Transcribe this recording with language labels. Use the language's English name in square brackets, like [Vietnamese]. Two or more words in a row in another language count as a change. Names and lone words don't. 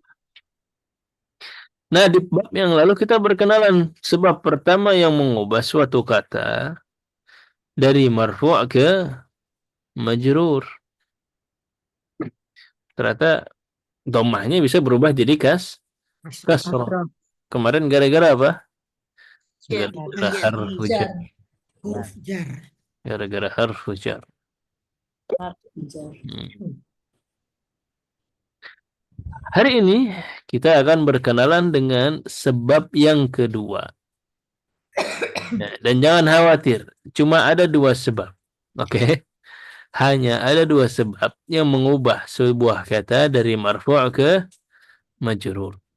[Indonesian] Nah, di bab yang lalu kita berkenalan sebab pertama yang mengubah suatu kata dari marfu' ke majrur. Ternyata domahnya bisa berubah jadi kasrah. Kasroh. Kemarin gara-gara apa? Jar. Gara-gara [Arabic] حرف جر. [Indonesian] Huruf jar. Gara-gara [Arabic] حرف جر. [Indonesian] Hari ini kita akan berkenalan dengan sebab yang kedua. Nah, dan jangan khawatir, cuma ada dua sebab. Oke. Hanya ada dua sebab yang mengubah sebuah kata dari marfu' ke majrur.